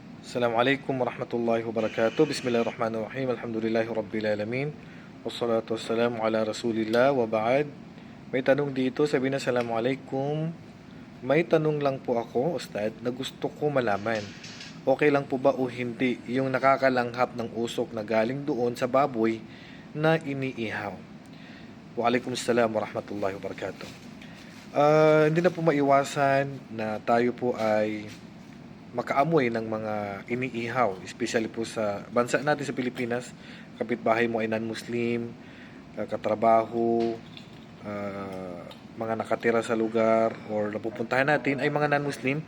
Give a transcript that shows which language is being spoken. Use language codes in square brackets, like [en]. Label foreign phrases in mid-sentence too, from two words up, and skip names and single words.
[ar] السلام عليكم ورحمة الله وبركاته بسم الله الرحمن الرحيم الحمد لله رب العالمين. والصلاة والسلام على رسول الله وبعد. [tl] May tanong dito, sabi na Assalamualaikum. May tanong lang po ako, Ustad, na gusto ko malaman. Okay lang po ba o hindi yung nakakalanghap ng usok na galing doon sa baboy na iniihaw? [ar] وعليكم السلام ورحمة الله وبركاته. [tl] Hindi na po maiwasan na tayo po ay makaamoy ng mga iniihaw, especially po sa bansa natin sa Pilipinas. Kapitbahay mo ay non-Muslim, katrabaho, mga nakatira sa lugar or napupuntahan natin ay mga non-Muslim.